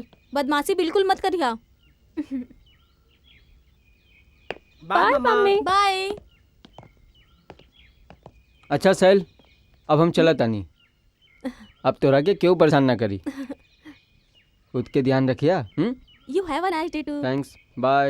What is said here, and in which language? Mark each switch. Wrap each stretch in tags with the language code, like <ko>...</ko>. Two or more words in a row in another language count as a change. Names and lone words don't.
<bho>बदमाशी बिल्कुल मत करिया।</bho> <en>bye mummy.</en> <bho>बाय। अच्छा सैल, अब हम चला तानी। अब तोरा के क्यों परेशान ना करी। खुद के ध्यान रखिया।</bho> <en>you have a nice day too. thanks, bye</en>